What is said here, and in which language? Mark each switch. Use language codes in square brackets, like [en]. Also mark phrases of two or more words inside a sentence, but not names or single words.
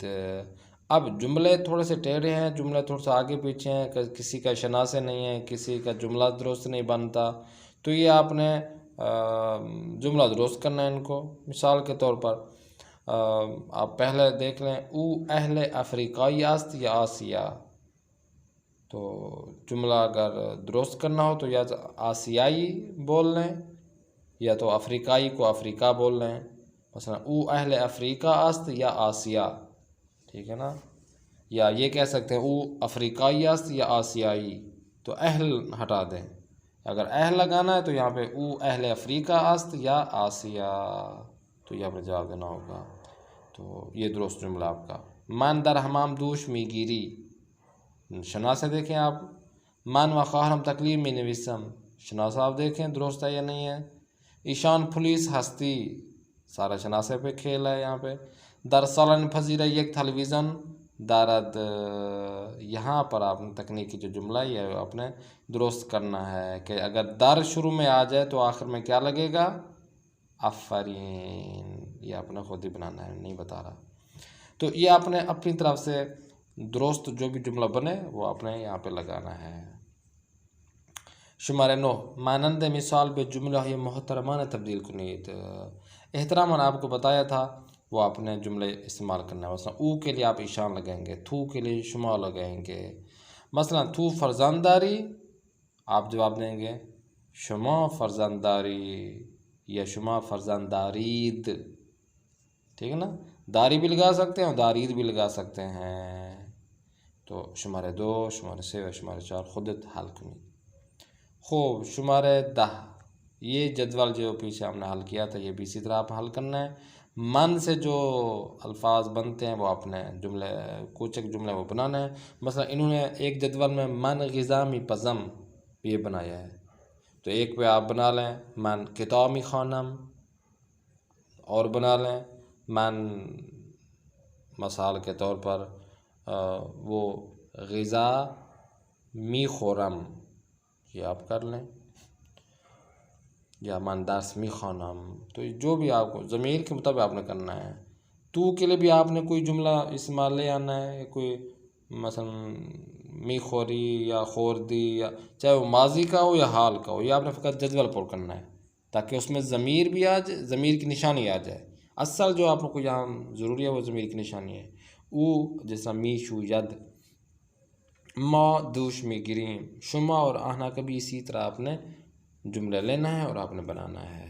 [ur] اب جملے تھوڑے سے ٹیڑھے ہیں، جملے تھوڑے سے آگے پیچھے ہیں، کسی کا شناسے نہیں ہے، کسی کا جملہ درست نہیں بنتا، تو یہ آپ نے جملہ درست کرنا ہے ان کو. مثال کے طور پر آپ پہلے دیکھ لیں، [fa] او اہل افریقائی است یا آسیا. [ur] تو جملہ اگر درست کرنا ہو تو یا آسیائی بول لیں یا تو افریقائی کو افریقہ بول لیں. [fa] مثلا او اہل افریقہ است یا آسیا، [ur] ٹھیک ہے نا. یا یہ کہہ سکتے ہیں [fa] او افریقائی است یا آسیائی، [ur] تو اہل ہٹا دیں. اگر اہل لگانا ہے تو یہاں پہ [fa] او اہل افریقہ است یا آسیا، [ur] تو یہاں پہ جواب دینا ہوگا. تو یہ درست جملہ آپ کا. [fa] من در حمام دوش می گیری، [ur] شناسے دیکھیں آپ. [fa] من و خواہرم تکلیف می نویسم، [ur] شناسہ آپ دیکھیں درست ہے یا نہیں ہے. [fa] ایشان پولیس ہستی، [ur] سارا شناسے پہ کھیل ہے یہاں پہ. [fa] در سالن پذیرہ یک تلویزن دارد، [ur] یہاں پر آپ نے تکنیکی جو جملہ ہے یہ آپ نے درست کرنا ہے کہ اگر در شروع میں آ جائے تو آخر میں کیا لگے گا؟ آفرین. یہ آپ نے خود ہی بنانا ہے، نہیں بتا رہا. تو یہ آپ نے اپنی طرف سے درست جو بھی جملہ بنے وہ آپ نے یہاں پہ لگانا ہے. شمارے 9، [fa] مانند مثال به جملہ محترمانہ تبدیل کنید. [ur] احترامان آپ کو بتایا تھا وہ آپ نے جملے استعمال کرنا ہے. مثلا او کے لیے آپ ایشان لگائیں گے، تھو کے لیے شما لگائیں گے. [fa] مثلا تو فرزنداری، [ur] آپ جواب دیں گے [fa] شما فرزنداری یا شما فرزندارید، [ur] ٹھیک ہے نا. داری بھی لگا سکتے ہیں اور دارید بھی لگا سکتے ہیں. [fa] تو شمارے 2، شمارے 3 و شمارے 4 خودت حل کنید. [ur] خوب. شمارے 10، یہ جدول جو پیچھے ہم نے حل کیا تھا یہ بھی اسی طرح آپ حل کرنا ہے. من سے جو الفاظ بنتے ہیں وہ آپ نے جملے کچھ ایک جملے وہ بنانا ہے. مثلا انہوں نے ایک جدول میں [fa] من غذا می پزم [ur] یہ بنایا ہے، تو ایک پہ آپ بنا لیں [fa] من کتاب می خوانم، [ur] اور بنا لیں من مثال کے طور پر وہ [fa] غذا می خورم، [ur] یہ آپ کر لیں. [fa] یا من درس می خوانم، [ur] تو جو بھی آپ کو ضمیر کے مطابق آپ نے کرنا ہے. تو کے لیے بھی آپ نے کوئی جملہ استعمال لے آنا ہے، کوئی مثلا [fa] می خوری [ur] یا خوردی، یا چاہے وہ ماضی کا ہو یا حال کا ہو، یہ آپ نے فقط جدول پر کرنا ہے تاکہ اس میں ضمیر بھی آ جائے، ضمیر کی نشانی آ جائے. اصل جو آپ کو یہاں ضروری ہے وہ ضمیر کی نشانی ہے. [fa] او جیسا می شو ید، ما دوش می گریم، [ur] شما اور آہنا کا بھی اسی طرح آپ نے جملہ لینا ہے اور آپ نے بنانا ہے.